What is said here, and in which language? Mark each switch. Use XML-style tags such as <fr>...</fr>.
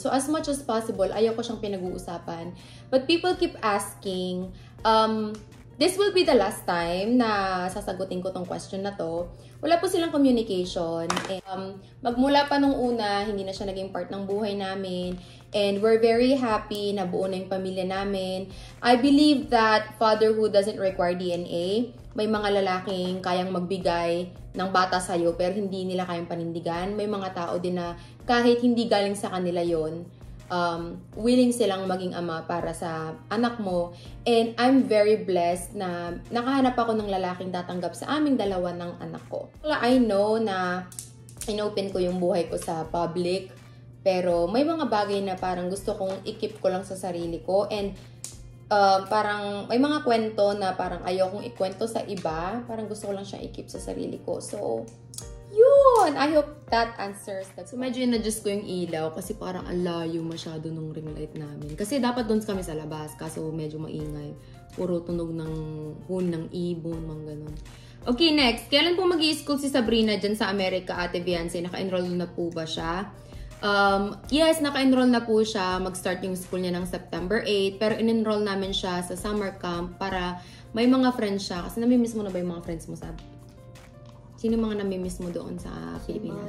<en>So as much as possible,</en> <tl>ayaw ko siyang pinag-uusapan.</tl> <en>But people keep asking, this will be the last time</en> <tl>na sasagutin ko tong question na to. Wala po silang communication. Magmula pa nung una, hindi na siya naging part ng buhay namin.</tl> <en>And we're very happy</en> <tl>na buo na yung pamilya namin.</tl> <en>I believe that fatherhood doesn't require DNA.</en> <tl>May mga lalaking kayang magbigay ng bata sa'yo pero hindi nila kayang panindigan. May mga tao din na kahit hindi galing sa kanila yon, willing silang maging ama para sa anak mo.</tl> <en>And I'm very blessed</en> <tl>na nakahanap ako ng lalaking tatanggap sa aming dalawa ng anak ko.</tl> <en>I know</en> <tl>na inopen ko yung buhay ko sa public, pero may mga bagay na parang gusto kong i-keep ko lang sa sarili ko. And parang may mga kwento na parang ayaw kong ikwento sa iba. Parang gusto ko lang siyang i-keep sa sarili ko. So, yun!</tl> <en>I hope that answers that.</en> <tl>So, medyo na-adjust ko yung ilaw kasi parang ang layo masyado nung ring light namin. Kasi dapat doon kami sa labas, kaso medyo maingay. Puro tunog ng hon, ng ibon, mga ganun. Okay, next. Kailan po mag-i-school si Sabrina dyan sa Amerika, Ate Beyonce? Naka-enroll na po ba siya? Yes, naka-enroll na po siya. Mag-start yung school niya ng September 8. Pero in-enroll namin siya sa summer camp para may mga friends siya. Kasi namimiss mo na ba yung mga friends mo, Sab? Sino mga namimiss mo doon sa Pilipinas?</tl>